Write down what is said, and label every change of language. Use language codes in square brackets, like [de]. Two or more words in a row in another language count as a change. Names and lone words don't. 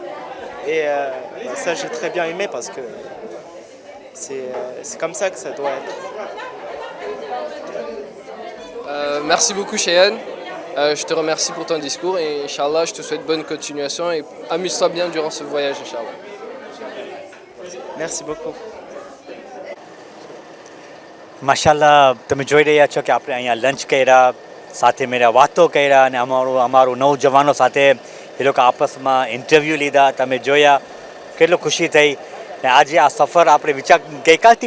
[fr] Et ça, j'ai très bien aimé parce que c'est comme ça que ça doit être. Merci beaucoup, Cheyenne. Je te remercie pour ton discours et Inch'Allah, je te souhaite bonne continuation et amuse-toi bien durant ce voyage, Inch'Allah. Merci beaucoup. [gu] માશાલ્લાહ તમે જોઈ રહ્યા છો કે આપણે અહીંયા લંચ કર્યા સાથે મેળા વાતો કર્યા અને અમારું નવજવાનો સાથે એ લોકો આપસમાં ઇન્ટરવ્યૂ લીધા તમે જોયા કેટલો ખુશી થઈ ને આજે આ સફર આપણે ગઈકાલથી